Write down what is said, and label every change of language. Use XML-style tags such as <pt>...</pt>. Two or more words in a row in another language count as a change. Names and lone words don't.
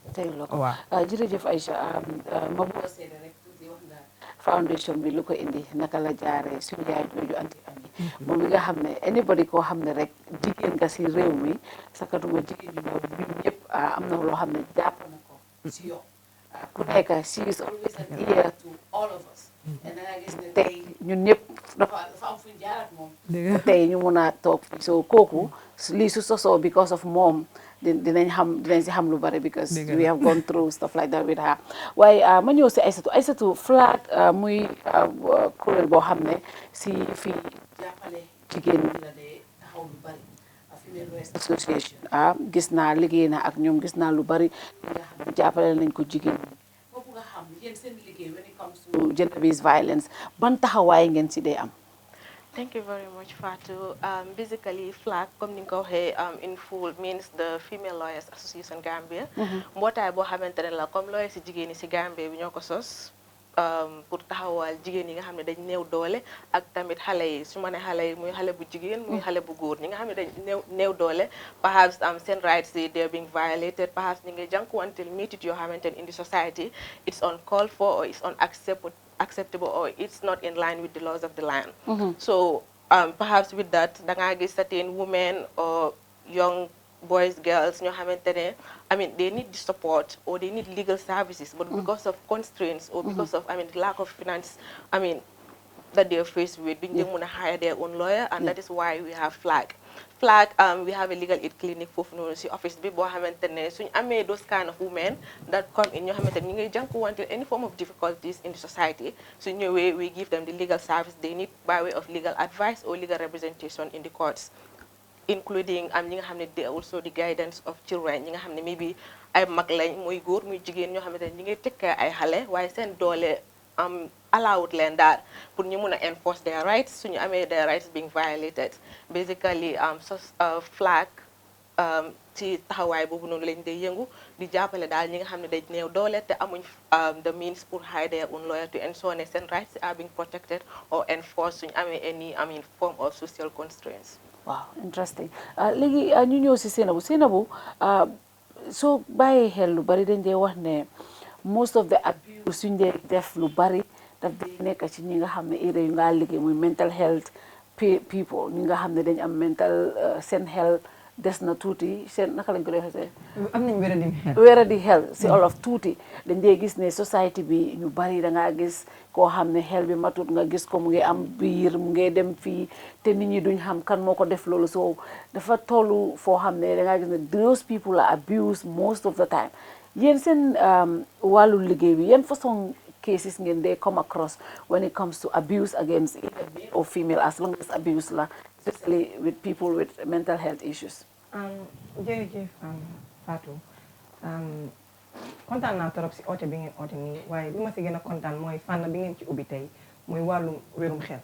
<wo>waaw jërëjëf Aïcha ma bëgg a seede rek tuuti wax nga foundation bi lu ko indi naka la jaaree suñu yaay jooju anti ami moom mi nga xam ne anybody koo xam ne rek jigéen nga si réew mi sakatuma jigéen ñi ñëw ñun ñëpp am na loo xam ne jàpp na ko si yow ku nekk</wo> <en>she is always an ear to all of us</en> <wo>et da nga gis ne tey ñun ñëpp dafa am fu ñu jaar ak moom tey ñu mun a toog so kooku lii su sosoo</wo> <en>because of</en> <wo>moom dinañ si xam lu bari</wo> <en>because we have gone through stuff like that with her</en> <wo>waaye ma ñëw si Aïssatou flag muy kuréel boo xam ne si fii jàppale jigéen ñi la dee taxaw lu bari</wo> <en>Female Rights Association</en> <wo>gis naa liggéey na ak ñoom gis naa lu bari li nga xam ne jàppale nañ ko jigéen ñi foofu nga xam yéen seen liggéey</wo> <en>when it comes to gender based violence</en> <wo>ban taxawaay ngeen si dee am.</wo> <en>Thank you very much, Fatou. Basically, FLAG, in full, means the Female Lawyers Association Gambia.</en> <wo>Mbootaay boo xamante ne la comme lawyers si jigéen ñi si Gambia bi ñoo ko sos pour taxawal jigéen yi nga xam ne dañ néew doole ak tamit xale yi su ma ne xale yi muy xale bu jigéen muy xale bu góor ñi nga xam ne dañ néew doole perhaps seen rights yi</wo> <en>they're being violated perhaps</en> <wo>ñi ngi jànkuwanteel métit yoo xamante ne</wo> <en>in the society it's uncalled for or it's unacceptable or it's not in line with the laws of the land. So perhaps with that</en> <wo>da ngaa gis</wo> <en>certain women or young boys, girls, they need the support or they need legal services, but because of constraints or because of the lack of finance, that they're faced with, being able to hire their own lawyer, and that is why we have FLAG. FLAG, we have a legal aid clinic for office people those kind of women that come in any form of difficulties in the society. So in a way, we give them the legal service they need by way of legal advice or legal representation in the courts, including also the guidance of children.</en> <wo>Maybe ay mag lañ muy góor muy jigéen ñoo xamante ne ñi ngi tekkee ay xale waaye seen doole allowed leen daal pour ñu mun a</wo> <en>enforce their rights</en> <wo>suñu amee</wo> <en>their rights being violated.</en> <wo>Basically FLAG ci taxawaay boobu noonu lañ dee yëngu di jàppale daal ñi nga xam ne dañ néew doole te amuñ</wo> <en>the means</en> <wo>pour</wo> <en>hire their own lawyer to ensure</en> <wo>ne seen rights</wo> <en>are being protected or enforced</en> <wo>suñ amee</wo> <en>any form of social constraints. Wow, interesting.</en> <wo>Léegi ñu ñëw si Sainabou soo bàyyee xel lu bari dañ dee wax ne</wo> <en>most of the abuse</en> <wo>suñ dee def lu bari daf dee nekk ci ñi nga xam ne area yu nga liggéey muy</wo> <en>mental health people</en> <wo>ñi nga xam ne dañ am mental seen health des na tuuti seen naka lañ ko defee am nañ wéradi xel si olof tuuti dañ dee gis ne society bi ñu bari da ngaa gis koo xam ne xel bi matut nga gis ko mu ngi am biir mu ngi dem fii te nit ñi duñ xam kan moo ko def loolu so dafa tollu foo xam ne da ngaa gis ne</wo> <en>those people are abused most of the time</en> <wo>yéen seen wàllu liggéey bi yan façon cases ngeen dee</wo> <en>come across when it comes to abuse against either male or female as long as abuse</en> <wo>la</wo> <en>especially with people with mental health issues.</en> <wo>jërëjëf Fatou kontaan naa trop si oote bi ngeen oote nii waaye li ma si gën a kontaan mooy fànn bi ngeen ci ubbi tey muy wàllum wérum xel.</wo>